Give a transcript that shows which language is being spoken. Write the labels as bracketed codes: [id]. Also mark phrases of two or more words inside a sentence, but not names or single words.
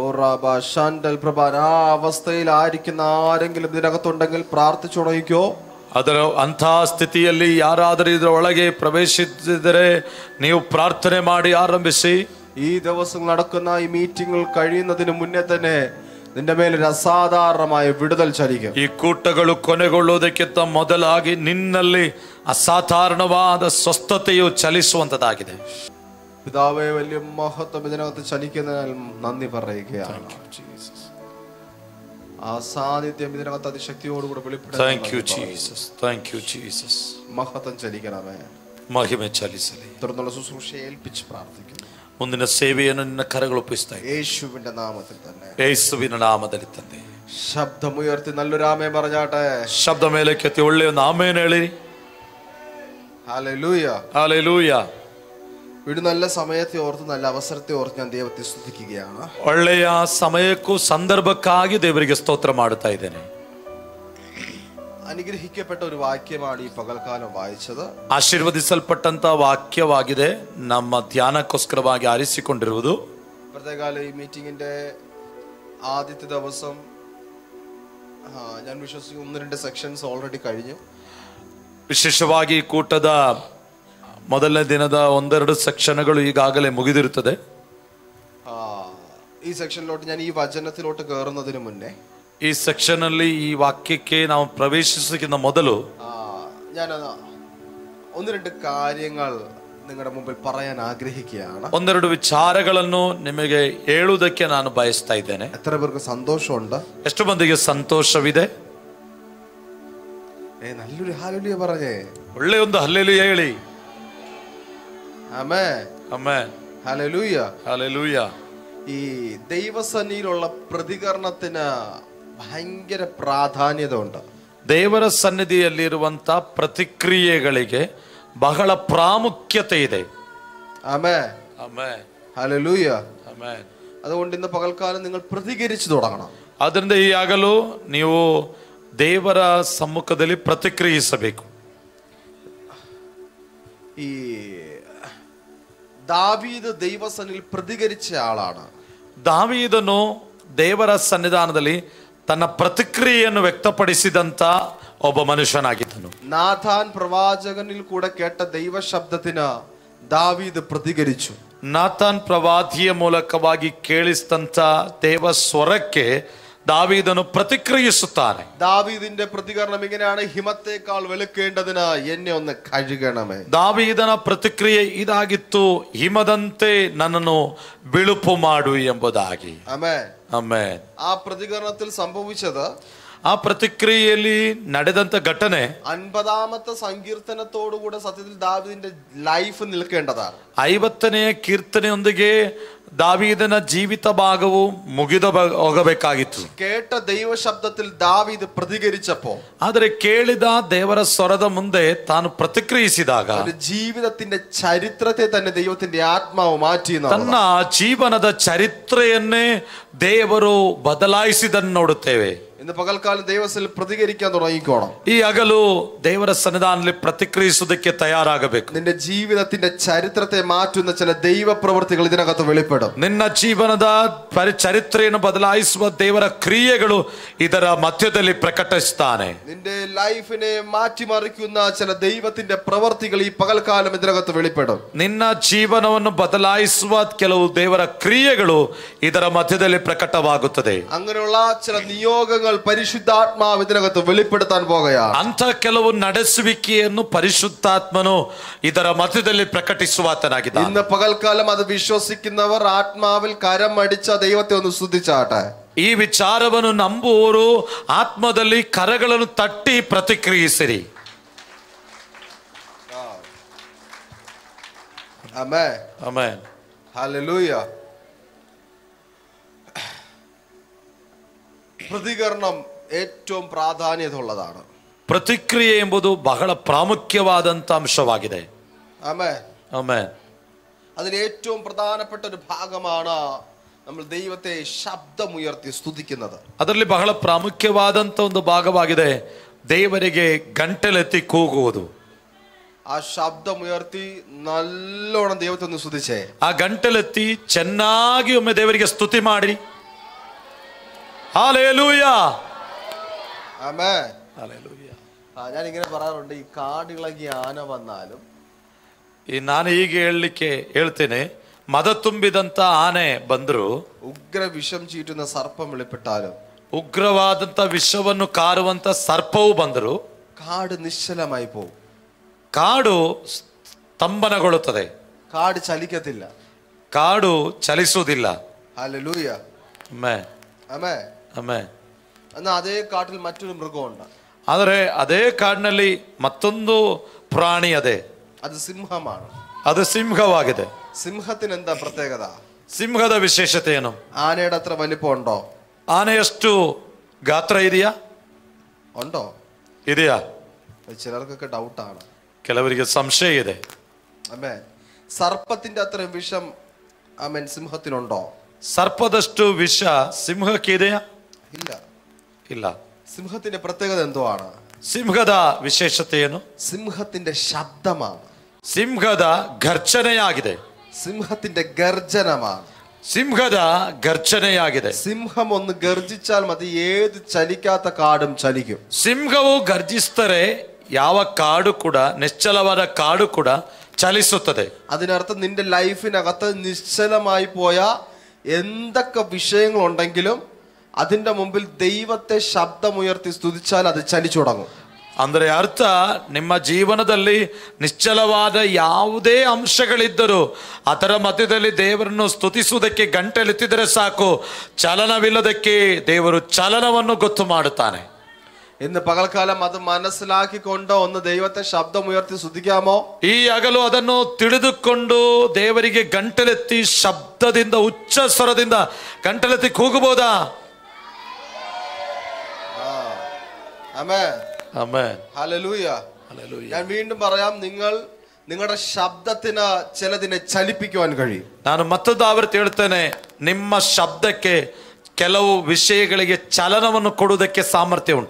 [ml] ആ അവസ്ഥയിൽ ആയിരിക്കുന്ന ആരെങ്കിലും ഇതിനകത്തുണ്ടെങ്കിൽ പ്രാർത്ഥിച്ചു തുടങ്ങിക്കോ. [kn] ಅದರ ಅಂತಹ ಸ್ಥಿತಿಯಲ್ಲಿ ಯಾರಾದರೂ ಇದರ ಒಳಗೆ ಪ್ರವೇಶಿಸಿದರೆ ನೀವು ಪ್ರಾರ್ಥನೆ ಮಾಡಿ ಆರಂಭಿಸಿ. [ml] ഈ ദിവസം നടക്കുന്ന ഈ മീറ്റിംഗുകൾ കഴിയുന്നതിന് മുന്നേ തന്നെ നിന്റെ മേലൊരു അസാധാരണമായ വിടുതൽ ചലിക്കും. [kn] ಈ ಕೂಟಗಳು ಕೊನೆಗೊಳ್ಳುವುದಕ್ಕಿಂತ ಮೊದಲಾಗಿ ನಿನ್ನಲ್ಲಿ ಅಸಾಧಾರಣವಾದ ಸ್ವಸ್ಥತೆಯು ಚಲಿಸುವಂತದಾಗಿದೆ. [ml] പിതാവേ, വലിയ മഹത്വം ഇതിനകത്ത് ചലിക്കുന്നതിനാൽ നന്ദി പറയുകയാണ്. ആ സാന്നിധ്യം ഇതിനകത്ത് അതിശക്തിയോടുകൂടി വെളിപ്പെടും. മഹത്വം ചലിക്കണമേ. [kn] ಮಹಿಮೆ ಚಲಿಸಲಿ. [ml] തുടർന്നുള്ള ശുശ്രൂഷയെ ഏൽപ്പിച്ച് പ്രാർത്ഥിക്കുന്നു. [kn] ಮುಂದಿನ ಸೇವೆಯನ್ನು ನಿನ್ನ ಕರಗಳು ಒಪ್ಪಿಸ್ತಾ ಇದ್ದೇನೆ. [ml] യേശുവിന്റെ നാമത്തിൽ തന്നെ. [kn] ಯೇಸುವಿನ ನಾಮದಲ್ಲಿ ತಂದೆ. [ml] ശബ്ദമുയർത്തി നല്ലൊരു ആമേൻ പറഞ്ഞാട്ടെ. [kn] ಶಬ್ದ ಮೇಲಕ್ಕೆತ್ತಿ ಒಳ್ಳೆಯ ಒಂದು ಆಮೇನ್ ಹೇಳಿ. [ml] ഹല്ലേലൂയ, ഹല്ലേലൂയ. ഒരു നല്ല സമയത്തെ ഓർത്ത് നല്ല അവസരത്തെ ഓർത്ത് ഞാൻ ദൈവത്തെ സ്തുതിക്കുകയാണ്. [kn] ಒಳ್ಳೆಯ ಸಮಯಕ್ಕೂ ಸಂದರ್ಭಕ್ಕಾಗಿ ದೇವರಿಗೆ ಸ್ತೋತ್ರ ಮಾಡುತ್ತಾ ಇದ್ದೇನೆ. [ml] അനുഗ്രഹിക്കപ്പെട്ട ഒരു വാക്യമാണ് ഈ പകൽക്കാലം വായിച്ചത്. [kn] ಆಶೀರ್ವದಿಸಲ್ಪಟ್ಟಂತ ವಾಕ್ಯವಾಗಿದೆ ನಮ್ಮ ಧ್ಯಾನಕ್ಕೋಸ್ಕರವಾಗಿ ಆರಿಸಿಕೊಂಡಿರುವುದು. [ml] പ്രത്യേകാല ഈ മീറ്റിംഗിന്റെ ആദ്യത്തെ ദിവസം ഞാൻ വിശ്വസിക്കുന്നു 1-2 [en] sections already [ml] കഴിഞ്ഞു. [kn] ವಿಶೇಷವಾಗಿ ಕೂಟದ ಮೊದಲನೇ ದಿನದ 1-2 ಸೆಕ್ಷನ್ಗಳು ಈಗಾಗಲೇ ಮುಗಿದಿರುತ್ತದೆ. [ml] ഈ സെക്ഷനിലോട്ട് ഞാൻ ഈ വചനത്തിലോട്ട് കയറുന്നതിന് മുന്നേ [kn] ಈ ಸೆಕ್ಷನ್ ಅಲ್ಲಿ ಈ ವಾಕ್ಯಕ್ಕೆ ನಾವು ಪ್ರವೇಶಿಸಕ್ಕಿಂತ ಮೊದಲು [ml] ഞാൻ 1-2 കാര്യങ്ങൾ നിങ്ങളുടെ മുമ്പിൽ പറയാൻ ആഗ്രഹിക്കുകയാണ്. [kn] 1-2 ವಿಚಾರಗಳನ್ನು ನಿಮಗೆ ಹೇಳುವುದಕ್ಕೆ ನಾನು ಬಯಸ್ತಾ ಇದ್ದೇನೆ. [ml] എത്ര പേർക്ക് സന്തോഷമുണ്ട്? [kn] ಎಷ್ಟು ಮಂದಿಗೆ ಸಂತೋಷವಿದೆ? [ml] നല്ലൊരു ഹല്ലേലൂയ പറഞ്ഞേ. [kn] ಒಳ್ಳೆ ಒಂದು ಹಲ್ಲೆಲೂಯ ಹೇಳಿ. [ml] ആമേൻ, [kn] ಆಮೆನ್, [ml] ഹല്ലേലൂയ, ഹല്ലേലൂയ. ഈ ദൈവസന്നിധിയിലുള്ള പ്രതികരണത്തിന് ഭയങ്കര പ്രാധാന്യത ഉണ്ട്. [kn] ದೇವರ ಸನ್ನಿಧಿಯಲ್ಲಿರುವಂತ ಪ್ರತಿಕ್ರಿಯೆಗಳಿಗೆ ಬಹಳ ಪ್ರಾಮುಖ್ಯತೆ ಇದೆ. [ml] ആമേൻ, [kn] ಆಮೆನ್, [ml] ഹല്ലേലൂയ, [kn] ಆಮೆನ್. [ml] അതുകൊണ്ട് ഇന്ന് പകൽക്കാലം നിങ്ങൾ പ്രതികരിച്ചു തുടങ്ങണം. [kn] ಅದರಿಂದ ಈ ಆಗಲು ನೀವು ದೇವರ ಸಮ್ಮುಖದಲ್ಲಿ ಪ್ರತಿಕ್ರಿಯಿಸಬೇಕು. [ml] ഈ ദാവീദ് ദൈവസന്നിധിയിൽ പ്രതികരിച്ച ആളാണ്. [kn] ದಾವೀದನು ದೇವರ ಸನ್ನಿಧಾನದಲ್ಲಿ ತನ್ನ ಪ್ರತಿಕ್ರಿಯೆಯನ್ನು ವ್ಯಕ್ತಪಡಿಸಿದಂತ ಒಬ್ಬ ಮನುಷ್ಯನಾಗಿದ್ದನು. [ml] നാഥാൻ പ്രവാചകനിൽ കൂടെ കേട്ട ദൈവ ശബ്ദത്തിന് ദാവീദ് പ്രതികരിച്ചു. [kn] ನಾತಾನ್ ಪ್ರವಾದಿಯ ಮೂಲಕವಾಗಿ ಕೇಳಿಸಿದಂತ ದೇವ ಸ್ವರಕ್ಕೆ ದಾವೀದನು ಪ್ರತಿಕ್ರಿಯಿಸುತ್ತಾನೆ. [ml] ദാവീദിന്റെ പ്രതികരണം ഇങ്ങനെയാണ്: ഹിമത്തേക്കാൾ വെളുക്കേണ്ടതിന് എന്നെ ഒന്ന് കഴുകണമേ. [kn] ದಾವೀದನ ಪ್ರತಿಕ್ರಿಯೆ ಇದಾಗಿತ್ತು, ಹಿಮದಂತೆ ನನ್ನನ್ನು ಬಿಳುಪು ಮಾಡು ಎಂಬುದಾಗಿ. [ml] ആമേൻ. [kn] ಆಮೆನ್. [ml] ആ പ്രതികരണത്തിൽ സംഭവിച്ചത്, [kn] ಆ ಪ್ರತಿಕ್ರಿಯೆಯಲ್ಲಿ ನಡೆದಂತ ಘಟನೆ [ml] 50ാമത്തെ സങ്കീർത്തനത്തോടുകൂടെ സത്യത്തിൽ ദാവീദിന്റെ ലൈഫ് നിൽക്കേണ്ടതാണ്. [kn] 50ನೇ ಕೀರ್ತನೆಯೊಂದಿಗೆ ದಾವೀದನ ಜೀವಿತ ಭಾಗವು ಮುಗಿದ ಹೋಗಬೇಕಾಗಿತ್ತು. [ml] കേട്ട ദൈവശബ്ദത്തിൽ ദാവീദ് പ്രതികരിച്ചപ്പോൾ, [kn] ಆದರೆ ಕೇಳಿದ ದೇವರ ಸ್ವರದ ಮುಂದೆ ತಾನು ಪ್ರತಿಕ್ರಿಯಿಸಿದಾಗ [ml] ജീവിതത്തിന്റെ ചരിത്രത്തെ തന്നെ ദൈവത്തിന്റെ ആത്മാവ് മാറ്റി. [kn] ತನ್ನ ಜೀವನದ ಚರಿತ್ರೆಯನ್ನೇ ದೇವರು ಬದಲಾಯಿಸಿದನ್ನು ನೋಡುತ್ತೇವೆ. [ml] ഇന്ന് പകൽക്കാലം ദൈവത്തിൽ പ്രതികരിക്കാൻ തുടങ്ങിക്കോണം. [kn] ಈ ಹಗಲು ದೇವರ ಸನ್ನಿಧಾನದಲ್ಲಿ ಪ್ರತಿಕ್ರಿಯಿಸುವುದಕ್ಕೆ ತಯಾರಾಗಬೇಕು. [ml] നിന്റെ ജീവിതത്തിന്റെ ചരിത്രത്തെ മാറ്റുന്ന ചില ദൈവ പ്രവൃത്തികൾ ഇതിനകത്ത് വെളിപ്പെടും. [kn] ನಿನ್ನ ಜೀವನದ ಚರಿತ್ರೆಯನ್ನು ಬದಲಾಯಿಸುವ ದೇವರ ಕ್ರಿಯೆಗಳು ಇದರ ಮಧ್ಯದಲ್ಲಿ ಪ್ರಕಟಿಸುತ್ತಾನೆ. [ml] നിന്റെ ലൈഫിനെ മാറ്റിമറിക്കുന്ന ചില ദൈവത്തിന്റെ പ്രവൃത്തികൾ ഈ പകൽക്കാലം ഇതിനകത്ത് വെളിപ്പെടും. [kn] ನಿನ್ನ ಜೀವನವನ್ನು ಬದಲಾಯಿಸುವ ಕೆಲವು ದೇವರ ಕ್ರಿಯೆಗಳು ಇದರ ಮಧ್ಯದಲ್ಲಿ ಪ್ರಕಟವಾಗುತ್ತದೆ. [ml] അങ്ങനെയുള്ള ചില നിയോഗങ്ങൾ പരിശുദ്ധാത്മാവ് ഇതിനകത്ത് വെളിപ്പെടുത്താൻ പോകുകയാണ്. [kn] ಅಂತ ಕೆಲವು ನಡೆಸುವಿಕೆಯನ್ನು ಪರಿಶುದ್ಧಾತ್ಮನು ಇದರ ಮಧ್ಯದಲ್ಲಿ ಪ್ರಕಟಿಸುವಾತನಾಗಿದ್ದಾನೆ. [ml] ഇന്ന് പകൽക്കാലം അത് വിശ്വസിക്കുന്നവർ ആത്മാവിൽ കരം അടിച്ച ദൈവത്തെ ഒന്ന് സ്തുതിച്ചാട്ടെ. [kn] ಈ ವಿಚಾರವನ್ನು ನಂಬುವವರು ಆತ್ಮದಲ್ಲಿ ಕರಗಳನ್ನು ತಟ್ಟಿ ಪ್ರತಿಕ್ರಿಯಿಸಿರಿ. [ml] ആമേൻ. [kn] ಆಮೆನ್. [ml] ഹല്ലേലൂയ. പ്രതികരണം ഏറ്റവും പ്രാധാന്യതയുള്ളതാണ്. [kn] ಪ್ರತಿಕ್ರಿಯೆ ಎಂಬುದು ಬಹಳ ಪ್ರಾಮುಖ್ಯವಾದಂತ ಅಂಶವಾಗಿದೆ. [ml] ആമേൻ. [kn] ಆಮೆನ್. [ml] അതിൽ ഏറ്റവും പ്രധാനപ്പെട്ട ഒരു ഭാഗമാണ് നമ്മൾ ദൈവത്തെ ശബ്ദമുയർത്തി സ്തുതിക്കുന്നത്. [kn] ಅದರಲ್ಲಿ ಬಹಳ ಪ್ರಾಮುಖ್ಯವಾದಂತ ಒಂದು ಭಾಗವಾಗಿದೆ ದೇವರಿಗೆ ಗಂಟಲೆತ್ತಿ ಕೂಗುವುದು. [ml] ആ ശബ്ദമുയർത്തി നല്ലോണം ദൈവത്തെ ഒന്ന് സ്തുതിച്ചേ. [kn] ಆ ಗಂಟಲೆತ್ತಿ ಚೆನ್ನಾಗಿ ಒಮ್ಮೆ ದೇವರಿಗೆ ಸ್ತುತಿ ಮಾಡಿ. [ml] ഹല്ലേലൂയ. ആമേൻ. ഹല്ലേലൂയ. ഞാൻ ഇങ്ങനെ പറയാറുണ്ട്, ഈ കാടിളകി ആന വന്നാലും, [kn] ನಾನು ಹೀಗೆ ಹೇಳ್ತೇನೆ, ಮದ ತುಂಬಿದಂತ ಆನೆ ಬಂದ್ರು, [ml] ഉഗ്ര വിഷം ചീറ്റുന്ന സർപ്പം വെളിപ്പെട്ടാലും, [kn] ಉಗ್ರವಾದಂತ ವಿಷವನ್ನು ಕಾರುವಂತ ಸರ್ಪವು ಬಂದರು, [ml] കാട് നിശ്ചലമായി പോകും. [kn] ಕಾಡು ಸ್ತಂಭನಗೊಳ್ಳುತ್ತದೆ. [ml] കാട് ചലിക്കത്തില്ല. [kn] ಕಾಡು ಚಲಿಸುವುದಿಲ್ಲ. [ml] ഹല്ലേലൂയ. [kn] ಆಮೆನ್. [ml] ആമേൻ. [kn] ಆಮೆನ್. [ml] എന്നാൽ അതേ കാട്ടിൽ മറ്റൊരു മൃഗമുണ്ട്. [kn] ಆದರೆ ಅದೇ ಕಾಡಿನಲ್ಲಿ ಮತ್ತೊಂದು ಪ್ರಾಣಿ ಅದೇ. [ml] അത് സിംഹമാണ്. [kn] ಅದು ಸಿಂಹವಾಗಿದೆ. [ml] സിംഹത്തിന് എന്താ പ്രത്യേകത? [kn] ಸಿಂಹದ ವಿಶೇಷತೆ ಏನು? [ml] ആനയുടെ അത്ര വലിപ്പമുണ്ടോ? [kn] ಆನೆಯಷ್ಟು ಗಾತ್ರ ಇದೆಯಾ? [ml] ഉണ്ടോ? [kn] ಇದೆಯಾ? [ml] ചിലർക്കൊക്കെ ഡൗട്ടാണ്. [kn] ಕೆಲವರಿಗೆ ಸಂಶಯ ಇದೆ. [ml] ആമേൻ. സർപ്പത്തിന്റെ അത്രയും വിഷം ആമേൻ സിംഹത്തിനുണ്ടോ? [kn] ಸರ್ಪದಷ್ಟು ವಿಷ ಸಿಂಹಕ್ಕೆ ಇದೆಯಾ? [ml] ഇല്ല. [kn] ಇಲ್ಲ. [ml] സിംഹത്തിന്റെ പ്രത്യേകത എന്തോ ആണ്? [kn] ಸಿಂಹದ ವಿಶೇಷತೆ ಏನು? [ml] സിംഹത്തിന്റെ ശബ്ദമാണ്. [kn] ಸಿಂಹದ ಘರ್ಜನೆಯಾಗಿದೆ. [ml] സിംഹത്തിന്റെ ഗർജനമാണ്. [kn] ಸಿಂಹದ ಘರ್ಜನೆಯಾಗಿದೆ. [ml] സിംഹം ഒന്ന് ഗർജിച്ചാൽ മതി, ഏത് ചലിക്കാത്ത കാടും ചലിക്കും. [kn] ಸಿಂಹವು ಗರ್ಜಿಸಿದರೆ ಯಾವ ಕಾಡು ಕೂಡ, ನಿಶ್ಚಲವಾದ ಕಾಡು ಕೂಡ ചലിಸುತ್ತದೆ. [ml] അതിനർത്ഥം നിന്റെ ലൈഫിനകത്ത് നിശ്ചലമായി പോയ എന്തൊക്കെ വിഷയങ്ങളുണ്ടെങ്കിലും അതിന്റെ മുമ്പിൽ ദൈവത്തെ ശബ്ദമുയർത്തി സ്തുതിച്ചാൽ അത് ചലിച്ചു തുടങ്ങും. [kn] ಅಂದರೆ ಅರ್ಥ, ನಿಮ್ಮ ಜೀವನದಲ್ಲಿ ನಿಶ್ಚಲವಾದ ಯಾವುದೇ ಅಂಶಗಳಿದ್ದರೂ ಅದರ ಮಧ್ಯದಲ್ಲಿ ದೇವರನ್ನು ಸ್ತುತಿಸುವುದಕ್ಕೆ ಗಂಟೆಲೆತ್ತಿದರೆ ಸಾಕು, ಚಲನವಿಲ್ಲದಕ್ಕೆ ದೇವರು ಚಲನವನ್ನು ಗೊತ್ತು ಮಾಡುತ್ತಾನೆ. [ml] ഇന്ന് പകൽക്കാലം അത് മനസ്സിലാക്കിക്കൊണ്ട് ഒന്ന് ദൈവത്തെ ശബ്ദമുയർത്തി സ്തുതിക്കാമോ? [kn] ಈ ಹಗಲು ಅದನ್ನು ತಿಳಿದುಕೊಂಡು ದೇವರಿಗೆ ಗಂಟಲೆತ್ತಿ ಶಬ್ದದಿಂದ, ಉಚ್ಚ ಸ್ವರದಿಂದ ಗಂಟಲೆತ್ತಿ ಕೂಗಬಹುದಾ? [ml] ആമേൻ. [kn] ಆಮೆನ್. [ml] ഹല്ലേലൂയ. ഹല്ലേലൂയ. ഞാൻ വീണ്ടും പറയാം, നിങ്ങളുടെ ശബ്ദത്തിന് ചിലതിനെ ചലിപ്പിക്കുവാൻ കഴിയും. [kn] ನಾನು ಮತ್ತೊಂದು ಆವೃತ್ತಿ ಹೇಳ್ತೇನೆ, ನಿಮ್ಮ ಶಬ್ದಕ್ಕೆ ಕೆಲವು ವಿಷಯಗಳಿಗೆ ಚಲನವನ್ನು ಕೊಡುವುದಕ್ಕೆ ಸಾಮರ್ಥ್ಯ ಉಂಟು.